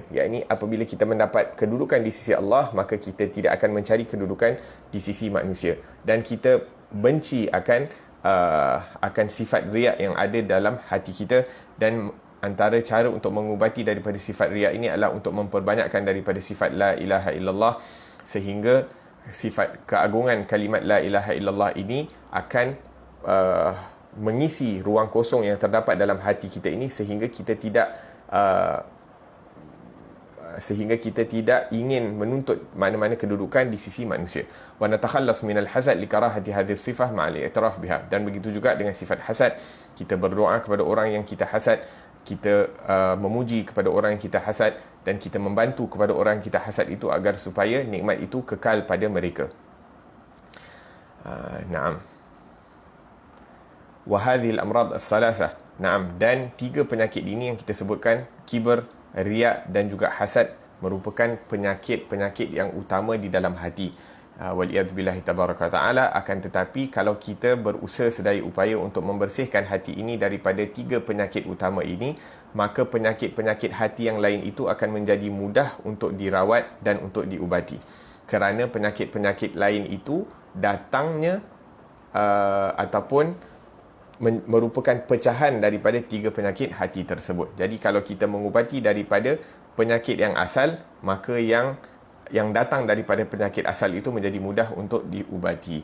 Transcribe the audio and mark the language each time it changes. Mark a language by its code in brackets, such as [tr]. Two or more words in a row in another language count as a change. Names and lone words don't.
[ms] Yakni apabila kita mendapat kedudukan di sisi Allah, maka kita tidak akan mencari kedudukan di sisi manusia, dan kita benci akan sifat riak yang ada dalam hati kita. Dan antara cara untuk mengubati daripada sifat riak ini adalah untuk memperbanyakkan daripada sifat [ar] لا إله إلا الله, [ms] sehingga sifat keagungan kalimat [ar] لا إله إلا الله [ms] ini akan mengisi ruang kosong yang terdapat dalam hati kita ini, sehingga kita tidak ingin menuntut mana-mana kedudukan di sisi manusia. [ar] ونتخلص من الحسد لكراهة هذه الصفة مع الاعتراف بها. [ms] Dan begitu juga dengan sifat hasad, kita berdoa kepada orang yang kita hasad, kita memuji kepada orang yang kita hasad, dan kita membantu kepada orang yang kita hasad itu agar supaya nikmat itu kekal pada mereka. Naam. [ar] وهذه الأمراض الثلاثة. [ms] Naam, dan 3 penyakit ini yang kita sebutkan, kibr, riak dan juga hasad, merupakan penyakit-penyakit yang utama di dalam hati. [ar] والعياذ بالله تبارك وتعالى. [ms] Akan tetapi kalau kita berusaha sedaya upaya untuk membersihkan hati ini daripada 3 penyakit utama ini, maka penyakit-penyakit hati yang lain itu akan menjadi mudah untuk dirawat dan untuk diubati. Kerana penyakit-penyakit lain itu datangnya ataupun merupakan pecahan daripada 3 penyakit hati tersebut. Jadi kalau kita mengubati daripada penyakit yang asal, maka yang datang daripada penyakit asal itu menjadi mudah untuk diubati.